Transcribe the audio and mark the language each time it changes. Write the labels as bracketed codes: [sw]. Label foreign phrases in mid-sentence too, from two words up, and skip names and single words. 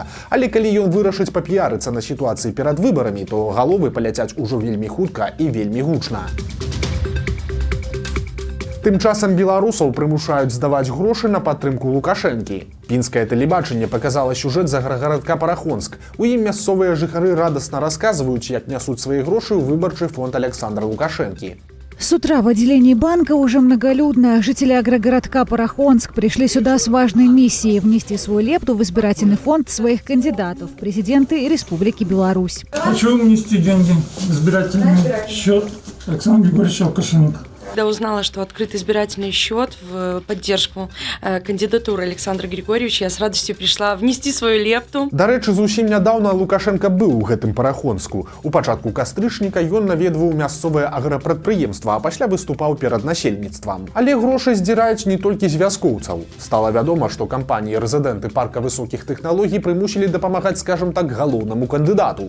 [be] Але калі ён вырашыць папіярыцца на сітуацыі перад выбарамі, то галовы паляцяць ужо вельмі хутка і вельмі гучна. Тым часам беларусаў прымушаюць здаваць грошы на падтрымку Лукашэнкі. Пінскае тэлебачанне паказала сюжэт з аграгарадка Парахонск. У ім мясцовыя жыхары радасна расказваюць, як нясуць свае грошы ў выбарчы фонд Александра Лукашэнкі. [ru] С утра в отделении банка уже многолюдно. Жители агрогородка Парахонск пришли сюда с важной миссией – внести свою лепту в избирательный фонд своих кандидатов в президенты Республики Беларусь. Хочу внести деньги в избирательный счет Александра Григорьевича Лукашенко. Когда узнала, что открыт избирательный счет в поддержку кандидатуры Александра Григорьевича, я с радостью пришла внести свою лепту. [be] Дарэчы, зусім нядаўна Лукашенко быў у гэтым Парахонску. У пачатку кастрычніка ён наведваў мясцовае аграпрадпрыемства, а пасля выступаў перад насельніцтвам. Але грошы здзіраюць не толькі з вяскоўцаў. Стала вядома, што кампаніі-рэзідэнты парка высокіх тэхналогій прымусілі дапамагаць, скажам так, галоўнаму кандыдату.